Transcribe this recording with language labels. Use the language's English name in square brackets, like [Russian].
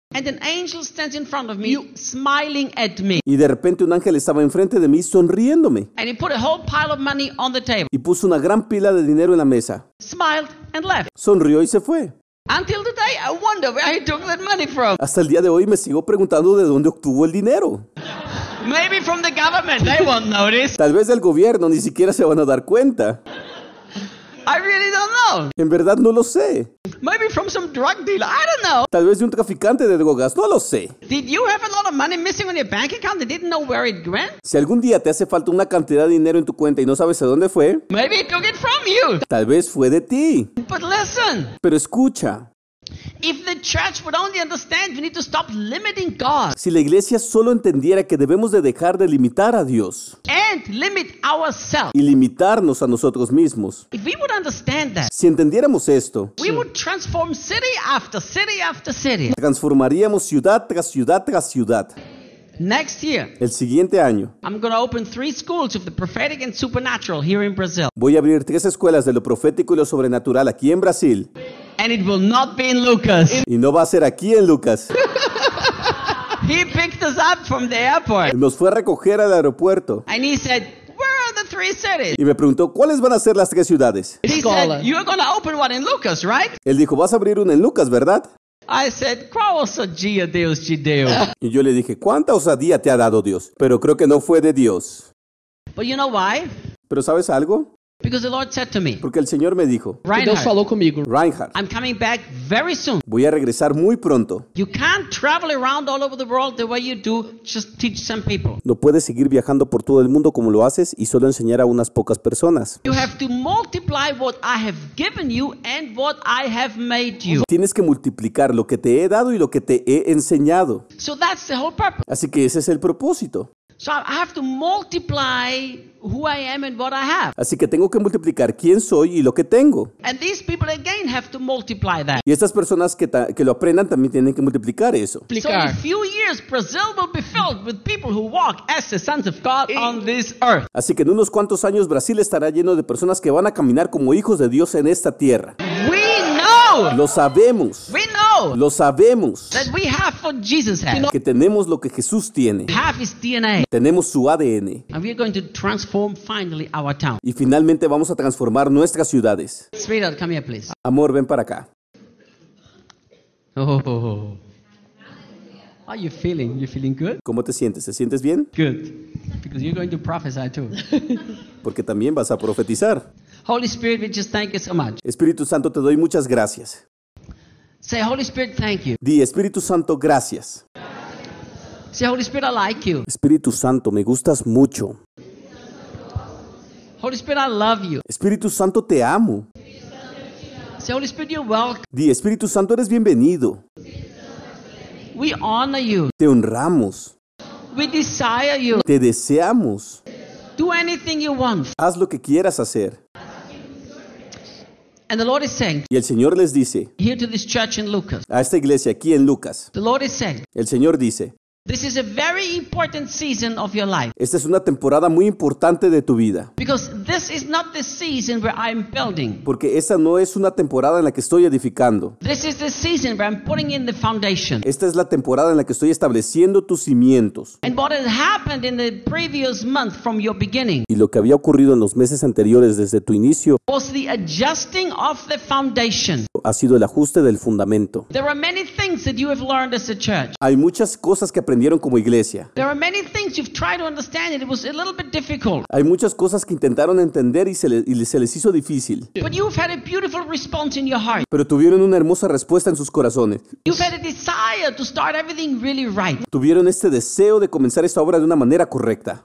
[English] And an angel stands in front of me, smiling at me. [Spanish] Y de repente un ángel estaba enfrente de mí sonriéndome. [English] And he put a whole pile of money on the table. [Spanish] Y puso una gran pila de dinero en la mesa. [English] Smiled and left. [Spanish] Sonrió y se fue. [English] Until today I wonder where he took that money from. [Spanish] Hasta el día de hoy me sigo preguntando de dónde obtuvo el dinero. [English] Maybe from the government, they won't notice. [Spanish] Tal vez del gobierno, ni siquiera se van a dar cuenta. [English] I really don't know. [Spanish] En verdad no lo sé. [English] Maybe from some drug dealer. I don't know. [Spanish] Tal vez de un traficante de drogas. No lo sé. [English] Did you have a lot of money missing on your bank account that didn't know where it went? [Spanish] Si algún día te hace falta una cantidad de dinero en tu cuenta y no sabes a dónde fue. [English] Maybe it took it from you. [Spanish] Tal vez fue de ti. [English] But listen. [Spanish] Pero escucha. [English] If the church would only understand, we need to stop limiting God. [Spanish] Si la iglesia solo entendiera que debemos de dejar de limitar a Dios. [English] And limit ourselves. [Spanish] Y limitarnos a nosotros mismos. [English] If we would understand that. [Spanish] Si entendiéramos esto. [English] We would transform city after city after city. [Spanish] Transformaríamos ciudad tras ciudad tras ciudad. [English] Next year. [Spanish] El siguiente año. [English] I'm going to open 3 schools of the prophetic and supernatural here in Brazil. [Spanish] Voy a abrir 3 escuelas de lo profético y lo sobrenatural aquí en Brasil. [English] And it will not be in Lucas. [Spanish] Y no va a ser aquí en Lucas. [English] He picked us up from the airport. [Spanish] Nos fue a recoger al aeropuerto. [English] And he said, where are the 3 cities? [Spanish] Y me preguntó, ¿cuáles van a ser las 3 ciudades? [English] He said, you're going to open one in Lucas, right? [Spanish] Él dijo, vas a abrir una en Lucas, ¿verdad? [English] I said, [Portuguese] qual osadia Deus te deu? [Spanish] Y yo le dije, ¿cuánta osadía te ha dado Dios? Pero creo que no fue de Dios. [English] But you know why? [Spanish] ¿Pero sabes algo? [English] Because the Lord said to me. [Spanish] Porque el Señor me dijo. [Portuguese] Reinhard, falou comigo. [Spanish] Reinhard. [English] I'm coming back very soon. [Spanish] Voy a regresar muy pronto. [English] You can't travel around all over the world the way you do, just teach some people. [Spanish] No puedes seguir viajando por todo el mundo como lo haces y solo enseñar a unas pocas personas. [English] You have to multiply what I have given you and what I have made you. [Spanish] Tienes que multiplicar lo que te he dado y lo que te he enseñado. [English] So that's the whole purpose. [Spanish] Así que ese es el propósito. [English] So I have to multiply who I am and what I have. [Spanish] Así que tengo que multiplicar quién soy y lo que tengo. [English] And these people again have to multiply that. [Spanish] Y estas personas que lo aprendan también tienen que multiplicar eso. [English] So in a few years, Brazil will be filled with people who walk as the sons of God on this earth. [Spanish] Así que en unos cuantos años Brasil estará lleno de personas que van a caminar como hijos de Dios en esta tierra. [English] We know. [Spanish] Lo sabemos. [English] We know. [Spanish] Lo sabemos. [English] That we have what Jesus has. [Spanish] Que tenemos lo que Jesús tiene. [English] Have his DNA. [Spanish] Tenemos su ADN. [English] And we are going to transform finally our town. [Spanish] Y finalmente vamos a transformar nuestras ciudades. [English] Sweetheart, come here, please. [Spanish] Amor, ven para acá. Oh. [English] How are you feeling? You feeling good? [Spanish] ¿Cómo te sientes? ¿Te sientes bien? [English] Good. Because you're going to prophesy too. [Spanish] Porque también vas a profetizar. [English] Holy Spirit, we just thank you so much. [Spanish] Espíritu Santo, te doy muchas gracias. [English] Say Holy Spirit, thank you. [Spanish] Di Espíritu Santo, gracias. [English] Say Holy Spirit, I like you. [Spanish] Espíritu Santo, me gustas mucho. [English] Holy Spirit, I love you. [Spanish] Espíritu Santo, te amo. [English] Say Holy Spirit, you're welcome. [Spanish] Di Espíritu Santo, eres bienvenido. [English] We honor you. [Spanish] Te honramos. [English] We desire you. [Spanish] Te deseamos. [English] Do anything you want. [Spanish] Haz lo que quieras hacer. [English] And the Lord is saying, [Spanish] y el Señor les dice, [English] here to this church in Lucas, [Spanish] a esta iglesia aquí en Lucas, [English] the Lord is saying, [Spanish] el Señor dice, [English] this is a very important season of your life. [Spanish] Esta es una temporada muy importante de tu vida. [English] Because this is not the season where I'm building. [Spanish] Porque esta no es una temporada en la que estoy edificando. [English] This is the season where I'm putting in the foundation. [Spanish] Esta es la temporada en la que estoy estableciendo tus cimientos. [English] And what had happened in the previous month from your beginning. [Spanish] Y lo que había ocurrido en los meses anteriores desde tu inicio. [English] Was the adjusting of the foundation. [Spanish] Ha sido el ajuste del fundamento. [English] There are many things that you have learned as a church. [Spanish] Hay muchas cosas que aprendieron como iglesia. [English] There are many things you've tried to understand and it was a little bit difficult. [Spanish] Hay muchas cosas que intentaron entender y se les hizo difícil. [English] But you've had a beautiful response in your heart. [Spanish] Pero tuvieron una hermosa respuesta en sus corazones. [English] You've had a desire to start everything really right. [Spanish] Tuvieron este deseo de comenzar esta obra de una manera correcta.